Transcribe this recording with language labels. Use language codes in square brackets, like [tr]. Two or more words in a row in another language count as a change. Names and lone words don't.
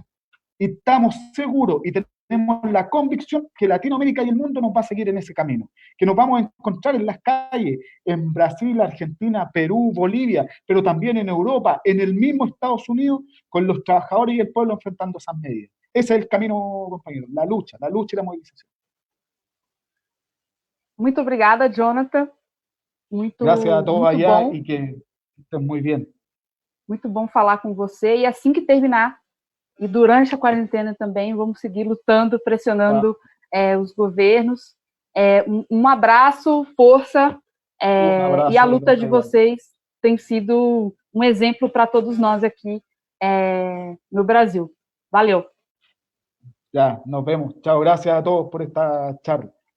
[es] Y estamos seguros y tenemos la convicción que Latinoamérica y el mundo nos va a seguir en ese camino, que nos vamos a encontrar en las calles, en Brasil, Argentina, Perú, Bolivia, pero también en Europa, en el mismo Estados Unidos, con los trabajadores y el pueblo enfrentando esas medidas. Ese es el camino, compañeros, la lucha y la movilización. [pt] Muito obrigada, Jonathan. [es] Gracias a todos [pt] Muito [es] allá [pt] bom. [es] y que estén muy bien. [pt] Muito bom falar com você. E assim que terminar, e durante a quarentena também, vamos seguir lutando, pressionando os governos. Um abraço, força, abraço, e a luta de vocês tem sido um exemplo para todos nós aqui no Brasil. Valeu! [es] Ya, nos vemos. Chao, gracias a todos por esta charla.